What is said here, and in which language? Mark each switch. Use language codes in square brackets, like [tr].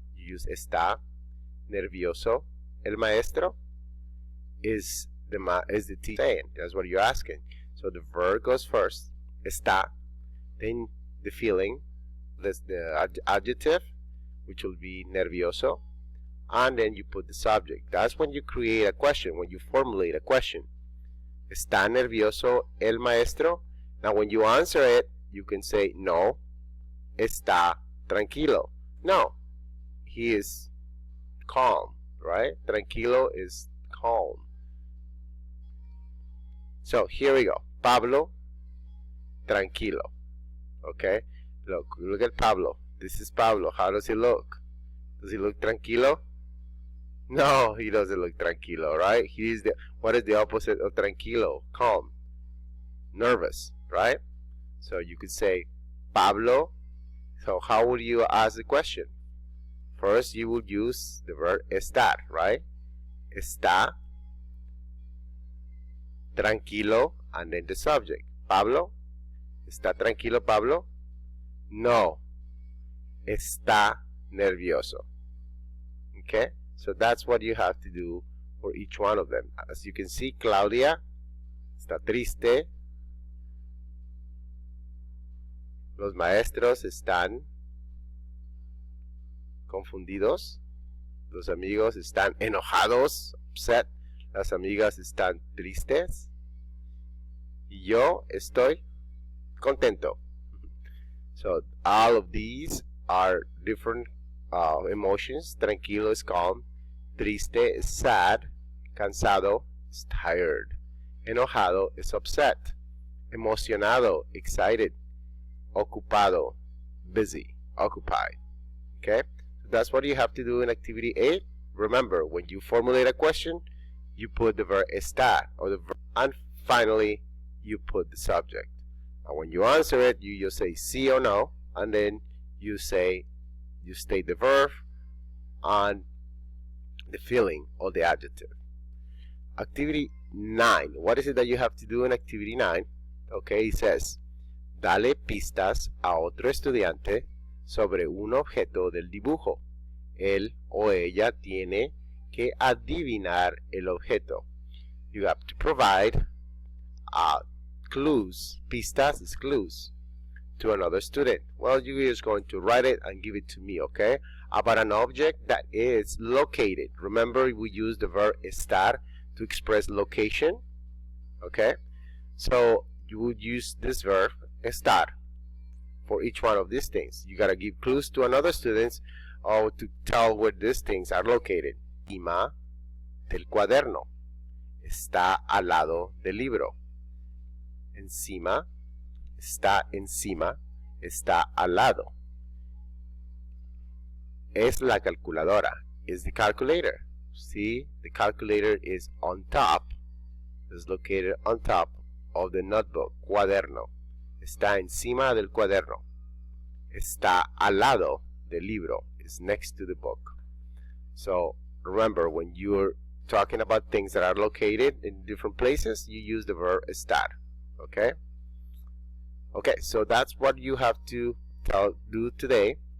[en] You use está nervioso. El maestro is the teacher saying. That's what you're asking. So the verb goes first, está, then the feeling, the adjective, which will be nervioso, and then you put the subject. That's when you create a question, when you formulate a question. [es] ¿Está nervioso el maestro? [en] Now when you answer it, you can say no, está tranquilo. No, he is calm, right? Tranquilo is calm. So here we go. Pablo, tranquilo. Okay, look at Pablo. This is Pablo. How does he look? Does he look tranquilo? No, he doesn't look tranquilo, right? What is the opposite of tranquilo? Calm. Nervous, right? So you could say Pablo. So how would you ask the question? First, you would use the verb estar, right? Está tranquilo, and then the subject. [es] Pablo, ¿está tranquilo Pablo? No, está nervioso. [en] Okay, so that's what you have to do for each one of them. As you can see, Claudia está triste. [es] Los maestros están confundidos. Los amigos están enojados, upset. Las amigas están tristes. Y yo estoy contento. [en] So all of these are different emotions. Tranquilo is calm. Triste is sad. Cansado is tired. Enojado is upset. Emocionado, excited. Ocupado, busy, occupied. Okay? So that's what you have to do in activity 8. Remember, when you formulate a question, you put the verb estar or the verb, and finally you put the subject. And when you answer it, you just say sí or no, and then you state the verb and the feeling or the adjective. Activity 9. What is it that you have to do in activity 9? [es] Okay, it says, dale pistas a otro estudiante sobre un objeto del dibujo. Él o ella tiene que adivinar el objeto. [en] You have to provide clues. Pistas is clues to another student. Well, you're just going to write it and give it to me, okay? About an object that is located. Remember, we use the verb estar to express location, okay? So you would use this verb estar for each one of these things. You gotta give clues to another students or to tell where these things are located. [es] Encima del cuaderno. Está al lado del libro. Encima, está encima, está al lado. Es la calculadora. Is the calculator. [en] See, the calculator is on top. Is located on top of the notebook. [es] Cuaderno. Está encima del cuaderno. Está al lado del libro. Is next to the book. [en] So remember, when you're talking about things that are located in different places, you use the verb estar. Okay? Okay, so that's what you have to do today.